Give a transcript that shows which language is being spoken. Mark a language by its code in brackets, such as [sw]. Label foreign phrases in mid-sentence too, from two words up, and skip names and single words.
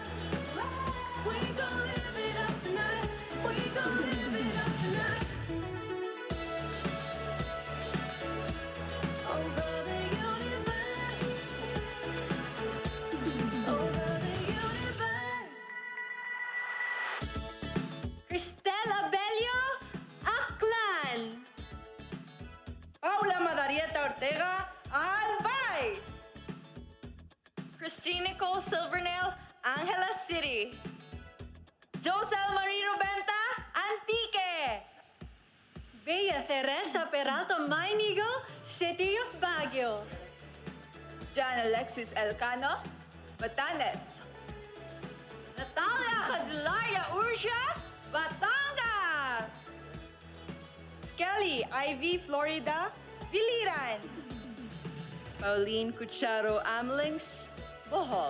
[en] We gon' live it up tonight. We gon' live it up tonight. Over the universe. Over the universe. Cristel Abello, Aklan. Paula Madarieta Ortega, Albay! Christine Nicole Silvernail, Angela City. Josel Marie Rubenta, Antique. Bea Teresa Peralta Mainigo, City of Baguio. John Alexis Elcano, Batanes. Natalia Candelaria Ursia, Batangas. Skelly Ivy Florida, Biliran! Pauline Cucharo Amlings, Bohol.